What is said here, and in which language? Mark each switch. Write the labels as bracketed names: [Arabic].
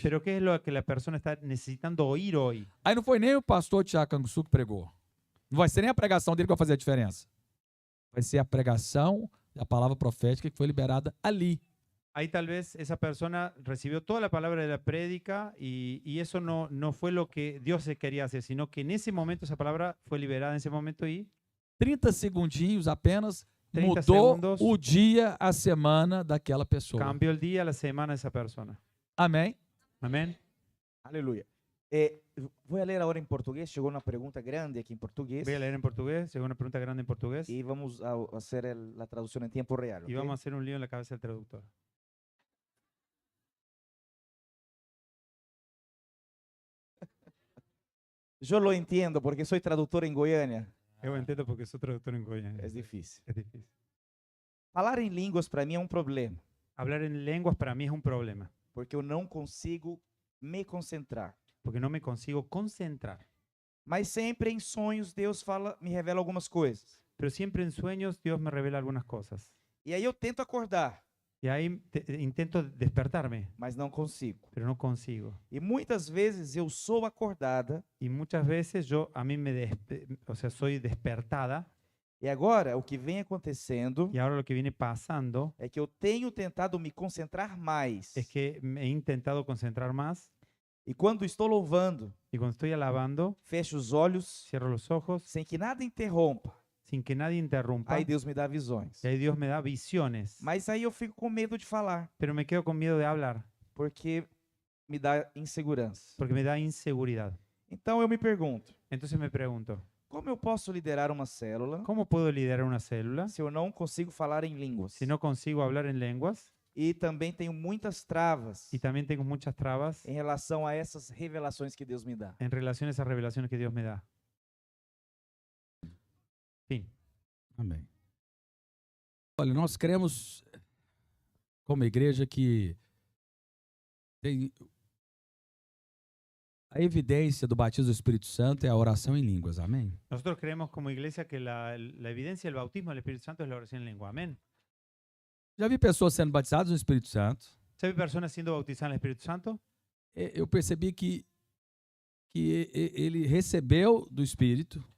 [Spanish] Pero ¿qué es lo que la persona está necesitando oír hoy? [Portuguese] Aí não foi nem o pastor Tiago Canguçu que pregou. Não vai ser nem a pregação dele que vai fazer a diferença. Vai ser a pregação da palavra profética que foi liberada ali. [Spanish] Ahí tal vez esa persona recibió toda la palabra de la prédica y eso no fue lo que Dios quería hacer, sino que en ese momento esa palabra fue liberada en ese momento y [Portuguese] 30 segundinhos apenas 30 mudou [Spanish] segundos [Portuguese] o dia, a semana daquela pessoa. [Spanish] cambió el día, la semana de esa persona. [Portuguese] Amém? [Spanish] Amén. [Portuguese] Aleluia. Vou ler agora em português. Chegou uma pergunta grande aqui em português. [Spanish] Voy a leer en portugués, llegó una pregunta grande en portugués [Portuguese] E [Spanish] vamos a hacer [Portuguese] a tradução em tempo real. [Spanish] y ¿ok? vamos a hacer un lío en la cabeza del traductor. [Portuguese] Eu [Spanish] lo [Portuguese] entendo porque sou tradutor em Goiânia. [Spanish] Yo entiendo porque soy traductor en Goiânia. [Portuguese] É difícil. [Spanish] Es difícil. [Portuguese] Falar em línguas para mim é um problema, [Spanish] Hablar en lenguas para mí es un problema, [Portuguese] porque eu não consigo me concentrar. [Spanish] porque no me consigo concentrar. [Portuguese] Mas sempre em sonhos Deus me revela algumas coisas. [Spanish] Pero siempre en sueños Dios me revela algunas cosas. [Portuguese] E aí eu tento acordar, [Spanish] Y ahí intento despertarme, [Portuguese] mas não consigo. [Spanish] pero no consigo. [Portuguese] E muitas vezes eu sou acordada. [Spanish] Y muchas veces a mí soy despertada. [Portuguese] E agora o que vem acontecendo [Spanish] Y ahora lo que viene pasando [Portuguese] é que eu tenho tentado me concentrar mais. [Spanish] es que me he intentado concentrar más. [Portuguese] E quando estou louvando, [Spanish] Y cuando estoy alabando, [Portuguese] fecho os olhos [Spanish] cierro los ojos [Portuguese] sem que nada interrompa. [Spanish] sin que nadie interrumpa. [Portuguese] Aí Deus me dá visões. [Spanish] Y ahí Dios me da visiones. [Portuguese] Mas aí eu fico com medo de falar, [Spanish] Pero me quedo con miedo de hablar [Portuguese] porque me dá insegurança. [Spanish] porque me da inseguridad. [Portuguese] Então eu me pergunto, [Spanish] Entonces me pregunto, [Portuguese] como eu posso liderar uma célula [Spanish] ¿cómo puedo liderar una célula [Portuguese] se eu não consigo falar em línguas? [Spanish] si no consigo hablar en lenguas? [Portuguese] E também tenho muitas travas [Spanish] Y también tengo muchas trabas [Portuguese] em relação a essas revelações que Deus me dá. [Spanish] en relación a esas revelaciones que Dios me da. Fin. [Portuguese] Amém. Olha, nós cremos como igreja que tem a evidência do batismo do Espírito Santo é a oração em línguas. Amém? [Spanish] Nosotros creemos como iglesia que la evidencia del bautismo del Espíritu Santo es la oración en lengua. Amén. [Portuguese] Já vi pessoas sendo batizadas no Espírito Santo. [Spanish] ¿Se ve personas siendo bautizadas en el Espíritu Santo? [Portuguese] Eu percebi que ele recebeu do Espírito,